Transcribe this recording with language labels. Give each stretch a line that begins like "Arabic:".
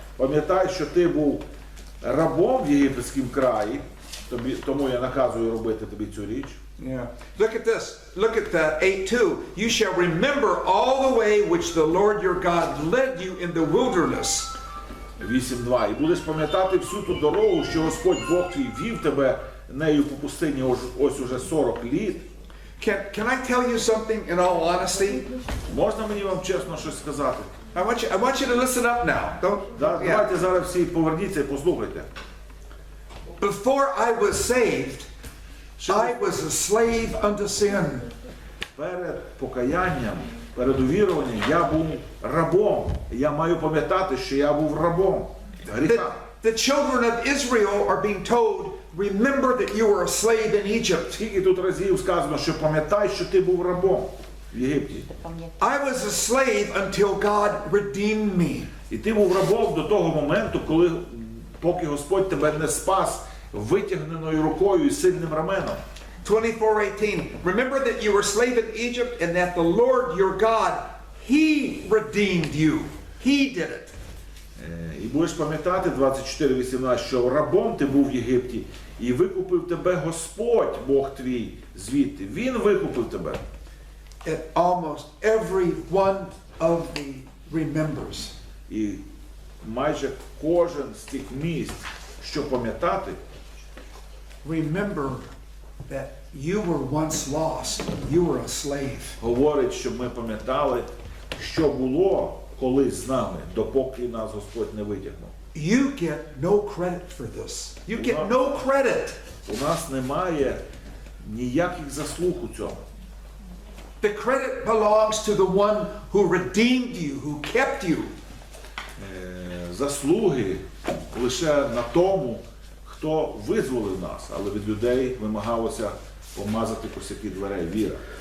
Ukrainian: Пам'ятай, що ти був рабом в єгипетському краї, тому я наказую робити тобі цю річ.
English: Yeah. Look at this. Look at 8:2. "You shall remember all the way which the Lord your God led you in the wilderness."
Ukrainian: 8:2. І будеш пам'ятати всю ту дорогу, що Господь Бог твій вів тебе нею по пустині ось уже 40 літ.
English: Can I tell you something in all honesty?
Ukrainian: Можна мені вам чесно щось сказати?
English: I want you to listen up now. Don't. Yeah.
Ukrainian: Давайте зараз всі поверніться і послухайте.
English: Before I was saved, I was a slave unto sin.
Ukrainian: Перед покаянням, перед увіруванням я був рабом. Я маю пам'ятати, що я був рабом гріха.
English: The children of Israel are being told, remember that you were a slave in Egypt.
Ukrainian: Скільки тут разів сказано, що пам'ятай, що ти був рабом в Єгипті.
English: I was a slave until God redeemed me.
Ukrainian: І ти був рабом до того моменту, поки Господь тебе не спас витягненою рукою і сильним раменом. 24:18.
English: Remember that you were a slave in Egypt and that the Lord your God, He redeemed you. He did it.
Ukrainian: І будеш пам'ятати 24:18, що рабом ти був в Єгипті, і викупив тебе Господь, Бог твій, звідти. Він викупив тебе.
English: And almost every one of the remembers.
Ukrainian: І майже кожен з тих місць, що пам'ятати,
English: Remember that you were once lost, you were a slave.
Ukrainian: говорить, щоб ми пам'ятали, що було колись з нами, допоки нас Господь не витягнув.
English: You get no credit for this. You get no credit.
Ukrainian: У нас немає ніяких заслуг у цьому.
English: The credit belongs to the one who redeemed you, who kept you.
Ukrainian: Заслуги лише на тому, хто визволив нас, але від людей вимагалося помазати косяки дверей, віра.